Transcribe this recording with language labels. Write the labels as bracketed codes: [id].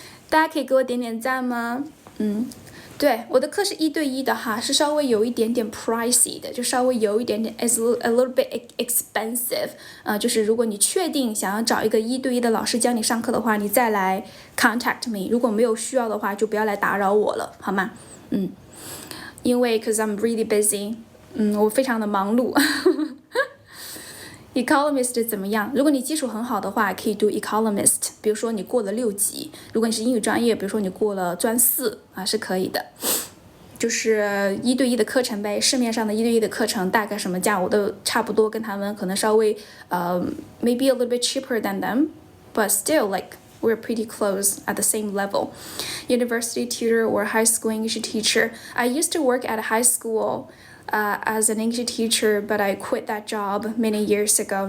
[zh] 大家可以给我点点赞吗？对，我的课是1对1的哈，是稍微有一点点 pricey 的，就稍微有一点点 [en] a little bit expensive。 [zh] 就是如果你确定想要找一个1对1的老师教你上课的话，你再来 contact me。如果没有需要的话，就不要来打扰我了，好吗？因为 [en] cause I'm really busy。 [zh] 我非常的忙碌。 Economist 怎么样？如果你基础很好的话，可以读 Economist。比如说你过了6级，如果你是英语专业，比如说你过了专4是可以的。就是1对1的课程呗，市面上的1对1的课程大概什么价，我都差不多跟他们可能稍微 [en] maybe a little bit cheaper than them, but still like we're pretty close at the same level. University tutor or high school English teacher. I used to work at a high school.As an English teacher, but I quit that job many years ago.